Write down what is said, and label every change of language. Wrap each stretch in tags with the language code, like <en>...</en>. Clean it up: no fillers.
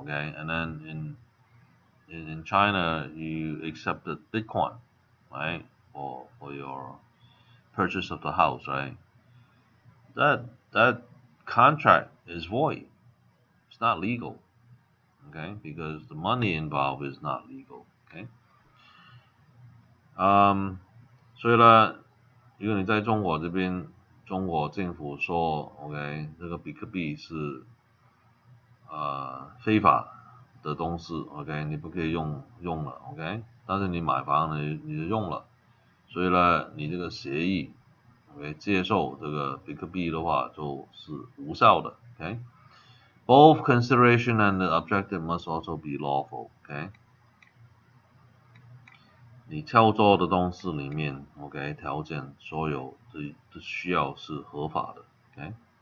<en>Okay, and then in China you accepted Bitcoin, right, for your purchase of the house, right? That contract is void. It's not legal, okay, because the money involved is not legal, okay.</en> <zh>所以呢，如果你在中国这边，中国政府说 OK， 这个比特币是非法的东西 OK， 你不可以用了 OK， 但是你买房你就用了，所以呢，你这个协议 OK 接受这个比特币的话就是无效的 OK。</zh> <en>Both consideration and the objective must also be lawful.</en> <zh>OK， 你操作的东西里面 OK 条件所有的需要是合法的 OK。</zh>